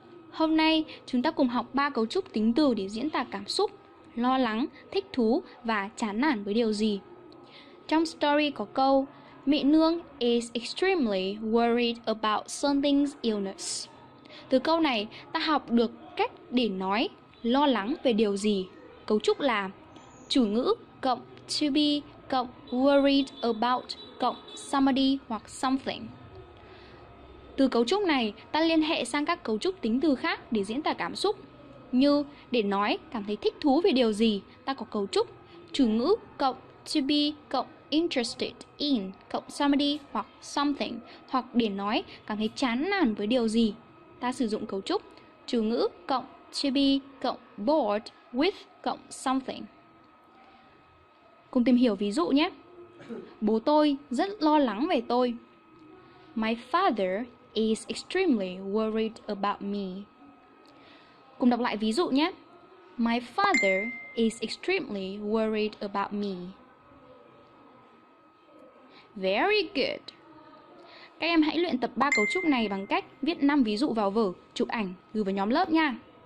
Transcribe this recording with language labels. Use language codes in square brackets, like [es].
[vi] Hôm nay chúng ta cùng học 3 cấu trúc tính từ để diễn tả cảm xúc, lo lắng, thích thú và chán nản với điều gì. Trong story có câu mẹ nương [en] is extremely worried about something's illness. [vi] Từ câu này ta học được cách để nói lo lắng về điều gì. Cấu trúc là chủ ngữ cộng to be cộng worried about cộng somebody hoặc something. Từ cấu trúc này ta liên hệ sang các cấu trúc tính từ khác để diễn tả cảm xúc. Như để nói cảm thấy thích thú về điều gì, ta có cấu trúc chủ ngữ cộng to be cộng interested in cộng somebody hoặc something. Hoặc để nói cảm thấy chán nản với điều gì, ta sử dụng cấu trúc chủ ngữ cộng to be cộng bored with cộng something. Cùng tìm hiểu ví dụ nhé. Bố tôi rất lo lắng về tôi. [en] My father is extremely worried about me. [vi] Cùng đọc lại ví dụ nhé. [en] My father is extremely worried about me. Very good. [vi] Các em hãy luyện tập 3 cấu trúc này bằng cách viết 5 ví dụ vào vở, chụp ảnh, gửi vào nhóm lớp nha.